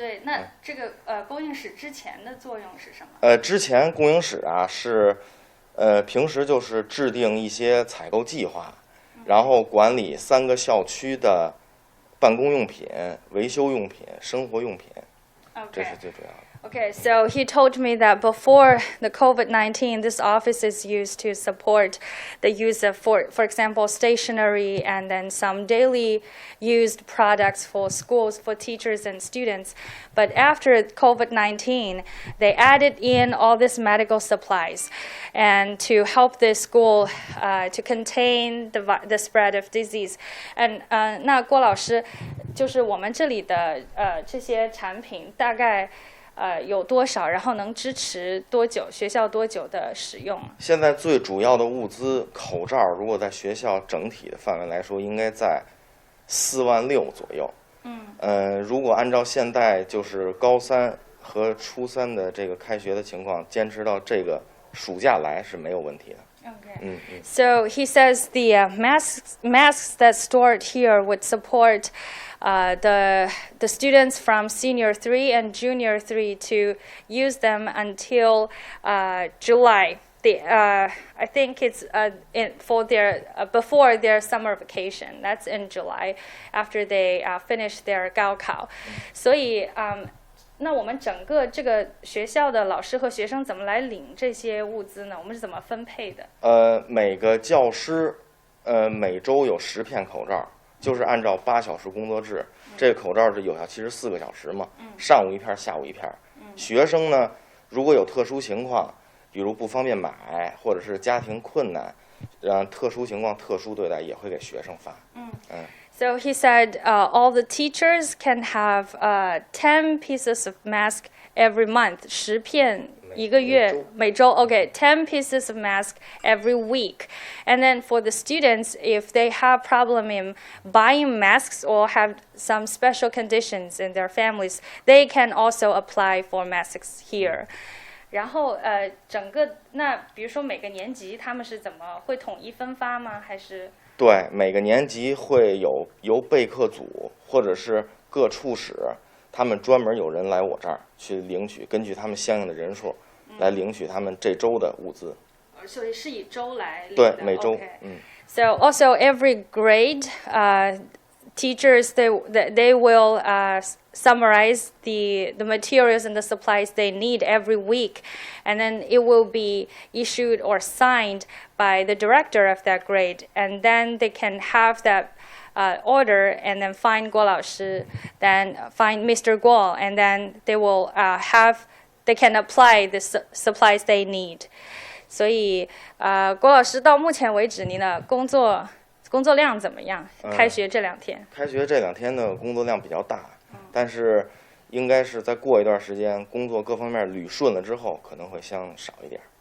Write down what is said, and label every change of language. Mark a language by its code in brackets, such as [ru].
[zh] 对，那这个供应室之前的作用是什么？之前供应室啊是平时就是制定一些采购计划，然后管理3个校区的办公用品、维修用品、生活用品，这是最主要的。 [en] Okay, so he told me that before the COVID-19, this office is used to support the use of, for example, stationery and then some daily used products for schools, for teachers and students. But after COVID-19, they added in all these medical supplies and to help the school to contain the spread of disease. [zh] And 那郭老师，就是我们这里的这些产品大概。有多少，然后能支持多久？学校多久的使用？现在最主要的物资，口罩，如果在学校整体的范围来说，应该在4万6左右。如果按照现在就是高3和初3的这个开学的情况，坚持到这个暑假来是没有问题的。 [en] Okay. So he says the masks that stored here would support the students from senior 3 and junior 3 to use them until July. I think it's for their before their summer vacation. That's in July after they finish their gaokao. [zh] 所以那我们整个这个学校的老师和学生怎么来领这些物资呢？我们是怎么分配的？每个教师每周有10片口罩，就是按照8小时工作制。这个口罩是有效期是4个小时嘛，上午1片，下午1片。学生呢，如果有特殊情况，比如不方便买，或者是家庭困难，特殊情况特殊对待，也会给学生发。 [en] So he said all the teachers can have 10 pieces of mask every month. [zh] 10片一个月每周 [en] okay 10 pieces of mask every week. And then for the students, if they have problem in buying masks or have some special conditions in their families, they can also apply for masks here. [zh] 然后整个那比如说每个年级他们是怎么会统一分发吗？还是？对，每个年级会由备课组或者是各处室，他们专门有人来我这儿去领取，根据他们相应的人数来领取他们这周的物资。所以是以周来领的。对，每周。 [en] So also every grade, teachers they will summarize the materials and the supplies they need every week, and then it will be issued or signed by the director of that grade, and then they can have that order and then find Guo 老师, then find Mr. Guo, and then they will they can apply the supplies they need. [zh] 所以郭老师到目前为止您的工作量怎么样？开学这2天？开学这2天的工作量比较大，但是应该是再过一段时间，工作各方面捋顺了之后，可能会相少一点。